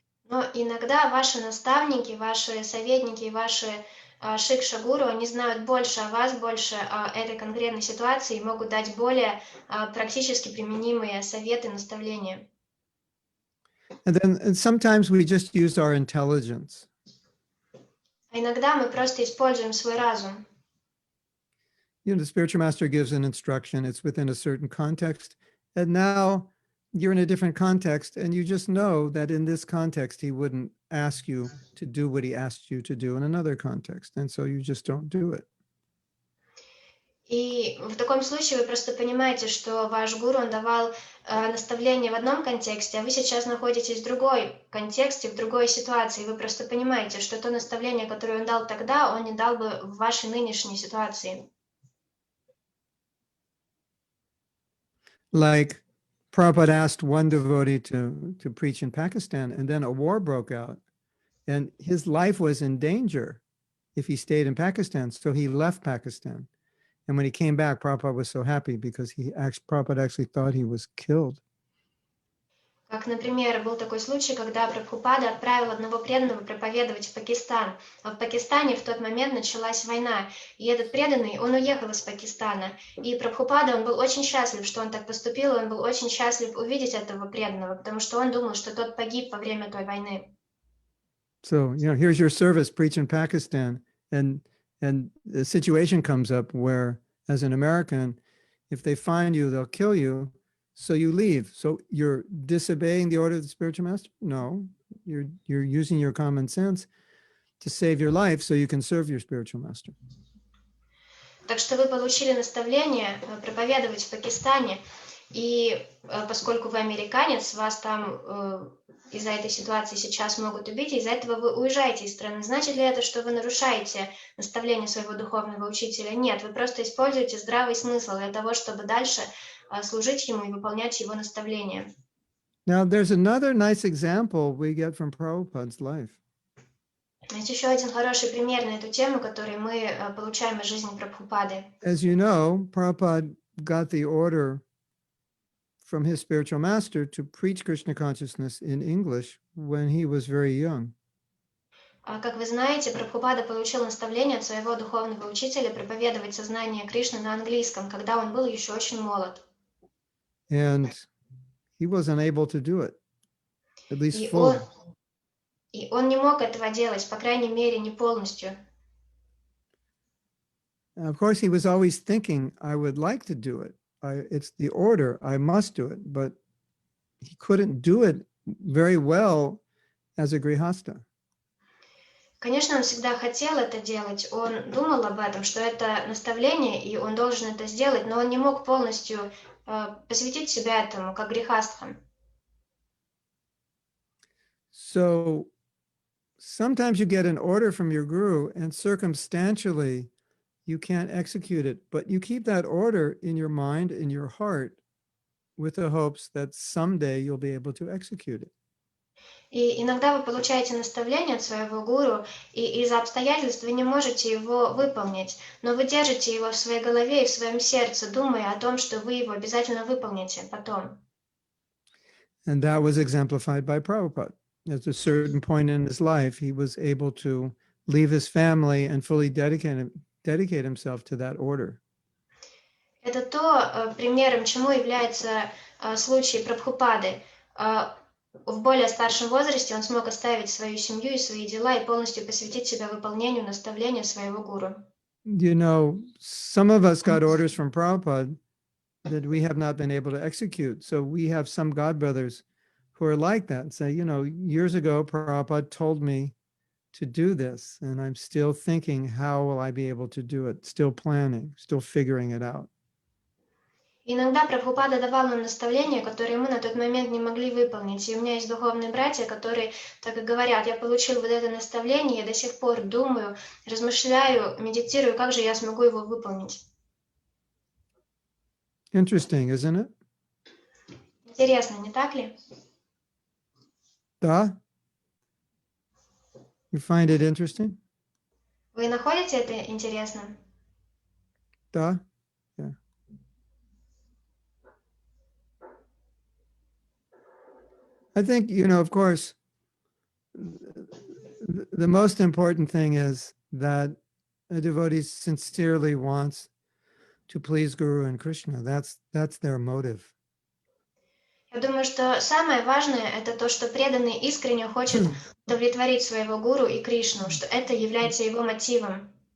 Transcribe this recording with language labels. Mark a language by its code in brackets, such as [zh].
[ru] Но иногда ваши наставники, ваши советники, ваши Шикша гуру, они знают больше о вас, больше о этой конкретной ситуации и могут дать более практически применимые советы, наставления. [en] And sometimes we just use our intelligence. [ru] А иногда мы просто используем свой разум. [en] You know, the spiritual master gives an instruction, it's within a certain context. And now you're in a different context, and you just know that in this context, he wouldn't ask you to do what he asked you to do in another context. And so you just don't do it. [ru] И в таком случае вы просто понимаете, что ваш гуру, он давал наставление в одном контексте, а вы сейчас находитесь в другой контексте, в другой ситуации. Вы просто понимаете, что то наставление, которое он дал тогда, он не дал бы в вашей нынешней ситуации. [en] Like Prabhupada asked one devotee to preach in Pakistan, and then a war broke out, and his life was in danger if he stayed in Pakistan. So he left Pakistan. And when he came back, Prabhupada was so happy because Prabhupada actually thought he was killed. [ru] Как, например, был такой случай, когда Прабхупада отправил одного преданного проповедовать в Пакистан. А в Пакистане в тот момент началась война. И этот преданный, он уехал из Пакистана. И Прабхупада, он был очень счастлив, что он так поступил. Он был очень счастлив увидеть этого преданного, потому что он думал, что тот погиб во время той войны. [en] So, you know, here's your service, preach in Pakistan. And the situation comes up where, as an American, if they find you, they'll kill you. So you leave. So you're disobeying the order of the spiritual master? No, you're using your common sense to save your life so you can serve your spiritual master. [ru] Так что вы получили наставление проповедовать в Пакистане, и поскольку вы американец, вас там из-за этой ситуации сейчас могут убить, и из-за этого вы уезжаете из страны. Значит ли это, что вы нарушаете наставление своего духовного учителя? Нет, вы просто используете здравый смысл для того, чтобы дальше служить ему и выполнять его наставления. [en] Now, there's another nice example we get from Prabhupada's life. [ru] Есть еще один хороший пример на эту тему, который мы получаем из жизни Прабхупады. [en] As you know, Prabhupada got the order from his spiritual master to preach Krishna consciousness in English when he was very young. [ru] Как вы знаете, Прабхупада получил наставление от своего духовного учителя проповедовать сознание Кришны на английском, когда он был еще очень молод. [en] And he was unable to do it, at least [ru] И [en] fully. [ru] он не мог этого делать, по крайней мере, не полностью. [en] And of course, he was always thinking, I would like to do it. It's the order, I must do it. But he couldn't do it very well as a grihasta. [ru] Конечно, он всегда хотел это делать, он думал об этом, что это наставление, и он должен это сделать, но он не мог полностью посвятить себя этому, как грехастхам. [en] So sometimes you get an order from your guru and circumstantially you can't execute it, but you keep that order in your mind, in your heart, with the hopes that someday you'll be able to execute it. [ru] И иногда вы получаете наставление от своего гуру, и из-за обстоятельств вы не можете его выполнить, но вы держите его в своей голове и в своем сердце, думая о том, что вы его обязательно выполните потом. [en] And that was exemplified by Prabhupada. At a certain point in his life, he was able to leave his family and fully dedicate himself to that order. [ru] Это то, примером чему является случай Прабхупады. В более старшем возрасте он смог оставить свою семью и свои дела и полностью посвятить себя выполнению наставления своего гуру. [en] You know, some of us got orders from Prabhupada that we have not been able to execute. So we have some godbrothers who are like that and say, you know, years ago, Prabhupada told me to do this, and I'm still thinking, how will I be able to do it? Still planning, still figuring it out. [ru] Иногда Прабхупада давал нам наставления, которые мы на тот момент не могли выполнить. И у меня есть духовные братья, которые так и говорят: я получил вот это наставление, я до сих пор думаю, размышляю, медитирую, как же я смогу его выполнить. [en] Interesting, isn't it? [ru] Интересно, не так ли? Da? [en] You find it interesting? [ru] Вы находите это интересным? Da? [en] Yeah. I think, you know, of course, the most important thing is that a devotee sincerely wants to please Guru and Krishna. That's their motive. [ru] Я думаю, что самое важное — это то, что преданный искренне хочет удовлетворить своего гуру и Кришну, что это является его мотивом.